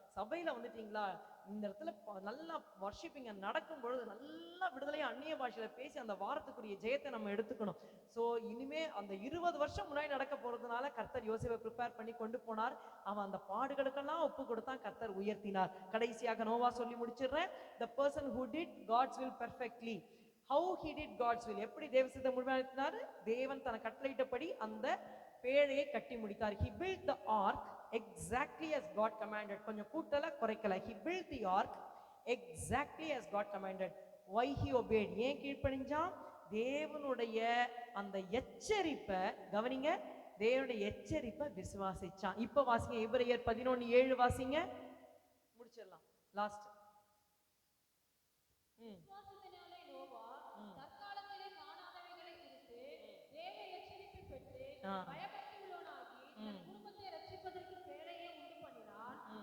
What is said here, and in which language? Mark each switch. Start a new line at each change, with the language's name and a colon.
Tamil: சபையில வந்துட்டீங்களா, இந்த இடத்துல நல்லா வர்ஷிப்பிங்க நடக்கும் பொழுது நல்லா விடுதலையா அந்நிய பாஷையில பேசி அந்த வாரத்துக்குரிய ஜெயத்தை நம்ம எடுத்துக்கணும். ஸோ இனிமே அந்த 20 வருஷம் முன்னாடி நடக்க போறதுனால கர்த்தர் யோசேப்பை ப்ரிப்பேர் பண்ணி கொண்டு போனார். அவன் அந்த பாடுகளுக்கெல்லாம் ஒப்பு கொடுத்தான், கர்த்தர் உயர்த்தினார். கடைசியாக நோவா சொல்லி முடிச்சிடுறேன்.
English: the person who did God's will perfectly. how he did God's will,
Tamil: எப்படி தேவ சித்தம் முழுமையாக்கினார், தேவன் தன கட்டளையிட்டபடி அந்த பேழையை கட்டி முடித்தார்.
English: he built the ark exactly as God commanded.
Tamil: கொஞ்சம் கூட்டல குறைக்கல.
English: he built the ark exactly as God commanded. why he obeyed,
Tamil: ஏன் கீழ்ப்படிஞ்சான், தேவனுடைய அந்த எச்சரிப்பை கவனிங்க, தேவனுடைய எச்சரிப்பை விசுவாசிச்சான். இப்ப வாசிங்க எபிரேயர் 11:7 வாசிங்க, முடிச்சிடலாம் லாஸ்ட். விசுவாசத்தினாலே நோவா தற்காலத்திலே காணாதவைகளை குறித்து தேவ எச்சரிப்பை பெற்று பயபக்தியுள்ளவனாகி தன் குடும்பத்தை ரட்சிப்பதற்கு பேழையை உண்டு பண்ணினான்.